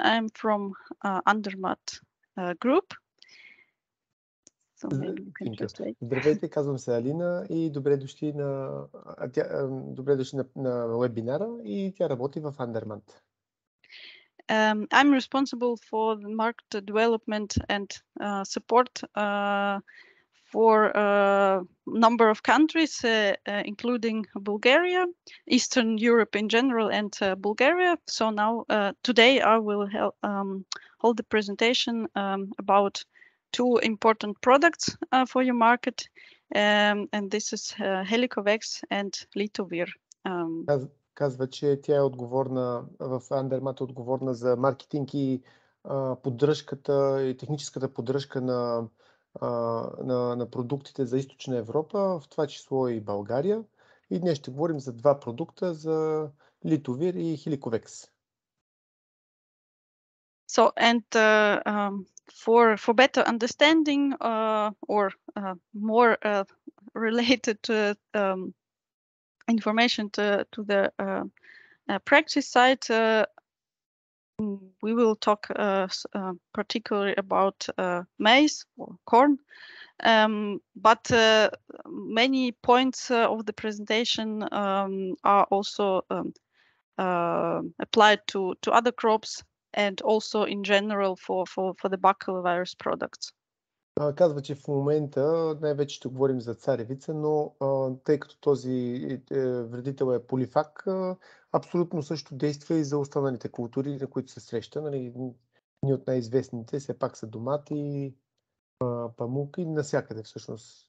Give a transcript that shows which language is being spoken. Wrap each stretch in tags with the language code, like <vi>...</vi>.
<en>I'm from Andermatt Group. So maybe you can translate.</en> <bg>Здравейте, казвам се Алина и добре дошли на вебинара и тя работи в Andermatt.</bg> <en>I'm responsible for the market development and support for a number of countries, including Bulgaria, Eastern Europe in general, and Bulgaria. So now, today I will hold the presentation about two important products for your market, and this is Helikovekс and Litovir.</en> <bg>Казва, че тя е отговорна в Andermatt, отговорна за маркетинг и поддръжката и техническата поддръжка на продуктите за Източна Европа, в това число и България. И днес ще говорим за два продукта, за Litovir и Хеликовекс.</bg> <en>So, and for better understanding or more related to information to the practice side, we will talk particularly about maize or corn, but many points of the presentation are also applied to other crops and also in general for the baculovirus products.</en> <bg>Казва, че в момента най-вече ще говорим за царевица, но тъй като този вредител е полифак, абсолютно също действа и за останалите култури, на които се среща. Нали, ни от най-известните все пак са домати, памук и навсякъде всъщност.</bg>